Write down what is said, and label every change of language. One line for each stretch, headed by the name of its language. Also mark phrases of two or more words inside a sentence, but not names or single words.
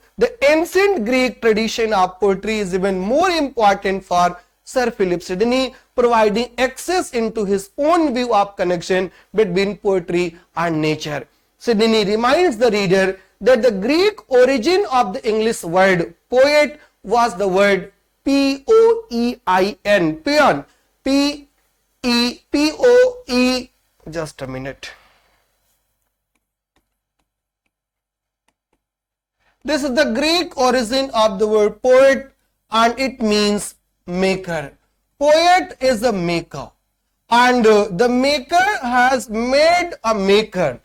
English: The ancient Greek tradition of poetry is even more important for Sir Philip Sidney, providing access into his own view of connection between poetry and nature. Sidney reminds the reader that the Greek origin of the English word poet was the word P-O-E-I-N, peon, P-E-P-O-E, just a minute. This is the Greek origin of the word poet, and it means maker. Poet is a maker, and the maker has made a maker.